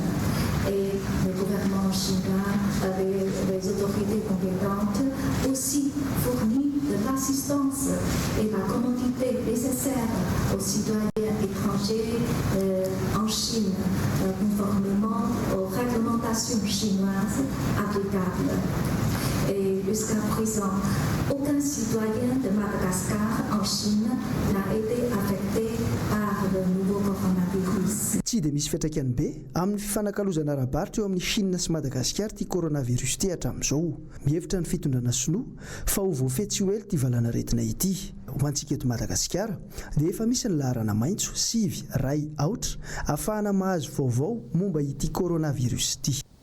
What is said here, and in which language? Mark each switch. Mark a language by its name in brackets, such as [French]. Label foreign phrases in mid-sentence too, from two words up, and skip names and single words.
[French] Et le gouvernement chinois, les autorités compétentes, aussi fournit de l'assistance et la commodité nécessaire aux citoyens étrangers en Chine, conformément aux réglementations chinoises applicables. Et jusqu'à présent, aucun citoyen de Madagascar en Chine n'a été affecté par le nouveau coronavirus. [Malagasy] Tsy dia misy fiantraikany be amin'ny fifanakalozana ara-baritra eo amin'ny Chine sy Madagasikara ity coronavirus ity hatramin'izao. Mihevitra ny fitondrana Sinoa fa ho voafehy tsy ho ela ity valanaretina ity. Ho antsika eto Madagasikara dia efa misy ny laharana maitso 7-2 ahafahana mahazo vaovao momba ity coronavirus ity.